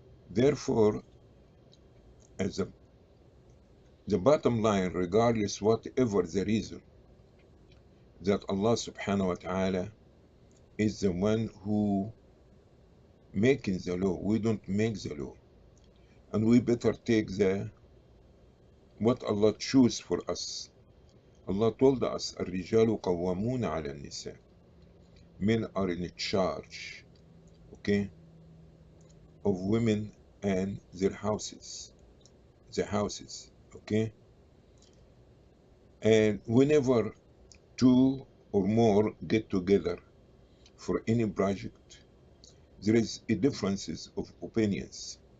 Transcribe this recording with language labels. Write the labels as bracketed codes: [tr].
[en] Therefore, as the bottom line, regardless whatever the reason, that Allah subhanahu wa ta'ala is the one who making the law. We don't make the law. And we better take the what Allah choose for us. Allah told us, [ar] الرجال قوامون على النساء. [en] Men are in charge, okay, of women and their houses, the houses, okay. And whenever two or more get together for any project, there is a differences of opinions.